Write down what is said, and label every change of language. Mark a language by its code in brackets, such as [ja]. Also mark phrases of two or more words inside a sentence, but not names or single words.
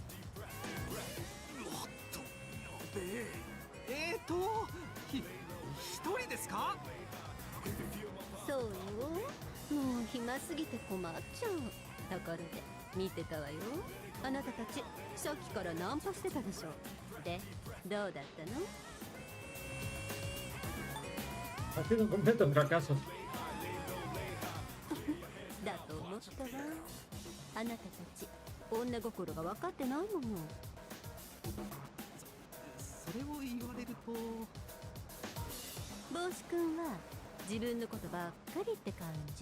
[ja] 一人ですか？そうよ。もう暇すぎて困っちゃう。ところで見てたわよ。あなたたちさっきからナンパしてたでしょ。で、どうだったの？ [es] Ha sido un completo fracaso. [ja] だと思ったわ。あなたたち女心が分かってないもの。それを言われると。帽子くんは自分のことばっかりって感じ。